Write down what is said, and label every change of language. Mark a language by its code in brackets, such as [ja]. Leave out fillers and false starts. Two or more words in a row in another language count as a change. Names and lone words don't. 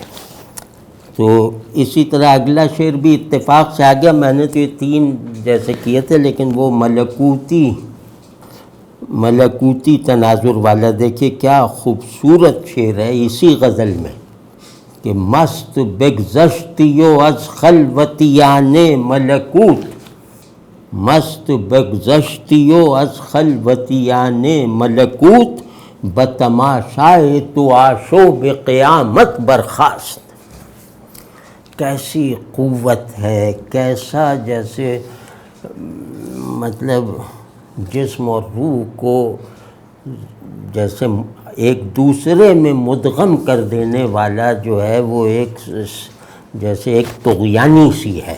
[ur] تو اسی طرح اگلا شعر بھی اتفاق سے آ گیا. میں نے تو یہ 3 جیسے کیے تھے، لیکن وہ ملکوتی تناظر والا دیکھیے کیا خوبصورت شعر ہے اسی غزل میں کہ [fa] مست بگذشتیو از خلوتیان ملکوت، مست بگذشتیو از خلوتیان ملکوت، بتماشائے تو آشوب قیامت برخاست. [ur] کیسی قوت ہے، کیسا جیسے مطلب جسم اور روح کو جیسے ایک دوسرے میں مدغم کر دینے والا جو ہے وہ ایک جیسے ایک طغیانی سی ہے.